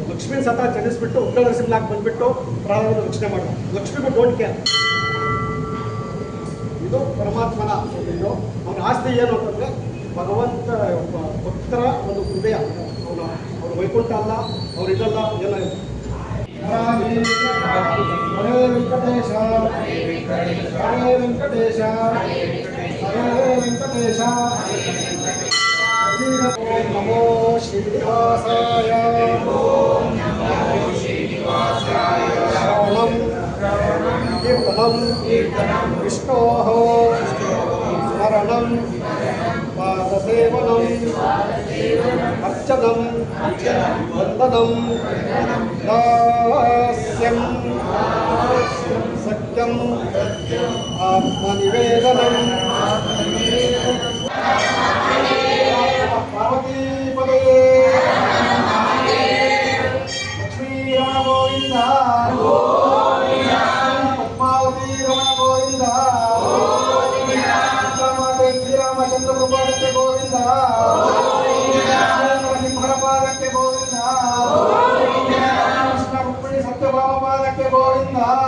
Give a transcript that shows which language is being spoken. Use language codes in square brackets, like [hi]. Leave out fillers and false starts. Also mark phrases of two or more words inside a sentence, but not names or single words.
[kn] ಲಕ್ಷ್ಮೀನ ಸತ ಚಲಿಸ್ಬಿಟ್ಟು ಉತ್ತರ ನರಸಿಂಹನಾಗಿ ಬಂದ್ಬಿಟ್ಟು ಪ್ರಾಣವನ್ನು ರಕ್ಷಣೆ ಮಾಡೋದು. ಲಕ್ಷ್ಮಿಗೂ [en] don't care. [kn] ಇದು ಪರಮಾತ್ಮನ ಒಂದು ಅವನ ಆಸ್ತಿ ಏನು ಅಂತಂದರೆ ಭಗವಂತ ಭಕ್ತರ ಒಂದು ಹೃದಯ. ಅವ್ರ ವೈಕುಂಠ ಅಲ್ಲ, ಅವ್ರು ಇದಲ್ಲ, ಎಲ್ಲ ಹರೇ ವೆಂಕಟೇಶ ಹರೇ ವೆಂಕಟೇಶ ಹರೇ ವೆಂಕಟೇಶ. [sa] ಓಂ ನಮೋ ಶ್ರೀನಿವಾಸಾಯ. ಶ್ರವಣಂ ಕೀರ್ತನಂ ವಿಷ್ಣೋಃ ಸ್ಮರಣಂ ಪಾದಸೇವನಂ ಅರ್ಚನಂ ವಂದನಂ ದಾಸ್ಯಂ ಸತ್ಯಂ ಆತ್ಮನಿವೇದನಂ. [kn] ಪಾರ್ವತೀಪದೇ ಲಕ್ಷ್ಮೀರಮಣ ಗೋವಿಂದ, ಪದ್ಮಾವತಿ ರಮಣ ಗೋವಿಂದ, ಶ್ರೀರಾಮಚಂದ್ರ ಪಾದಕ್ಕೆ ಗೋವಿಂದ, ನರಸಿಂಹರ ಪಾದಕ್ಕೆ ಗೋವಿಂದ, ಕೃಷ್ಣ ರುಕ್ಮಿಣಿ ಸತ್ಯಭಾಮ ಪಾದಕ್ಕೆ ಗೋವಿಂದ.